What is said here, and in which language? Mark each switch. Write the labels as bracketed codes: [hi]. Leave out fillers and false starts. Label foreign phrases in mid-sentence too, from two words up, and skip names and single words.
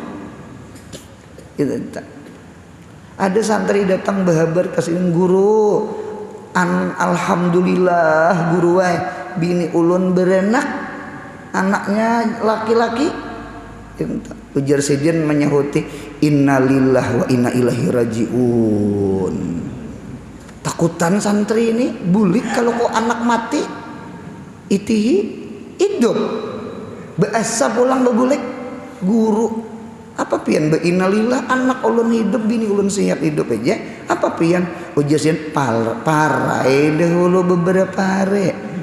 [id] Itu tak. [bjn] Ada santri datang berhabar ke sini, guru, alhamdulillah guru wae bini ulun berenak, anaknya laki-laki. Ujar sidin menyahuti [ar] إنا لله وإنا إليه راجعون. [bjn] Takutan santri ini bulik kalau kok anak mati itihi hidup beasa pulang bebulik guru apa pian be innalillah anak ulun hidup bini ulun sehat hidup aja apa pian ujar sidin parai dahulu beberapa hari.